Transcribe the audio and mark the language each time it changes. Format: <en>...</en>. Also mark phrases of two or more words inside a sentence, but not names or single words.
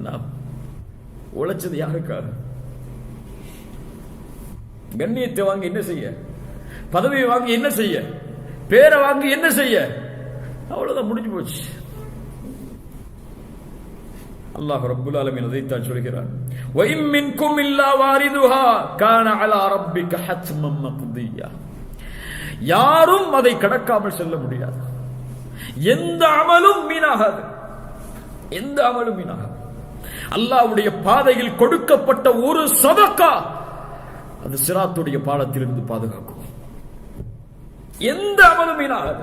<ta>உழைச்சது யாருக்காக? கண்ணியத்தை வாங்கி என்ன செய்ய? பதவியை வாங்கி என்ன செய்ய? பேரை வாங்கி என்ன செய்ய? அவ்வளவுதான், முடிஞ்சு போச்சு.</ta> <ar>الله رب العالمين</ar> <ta>அதைத்தான் சொல்கிறான்,</ta> <ar>وَإِن مِّنكُمْ إِلَّا وَارِدُهَا كَانَ عَلَى رَبِّكَ حَتْمًا مَّقْضِيًّا.</ar> <ta>யாரும் அதை கடக்காமல் செல்ல முடியாது. எந்த அமலும் வீணாகாது, எந்த அமலும் வீணாகாது. அல்லாஹ்வுடைய பாதையில் கொடுக்கப்பட்ட ஒரு சதகா அது சிராத்துடைய பாலத்திலிருந்து பாதுகாக்கும். எந்த அமலும் வீணாகாது.</ta>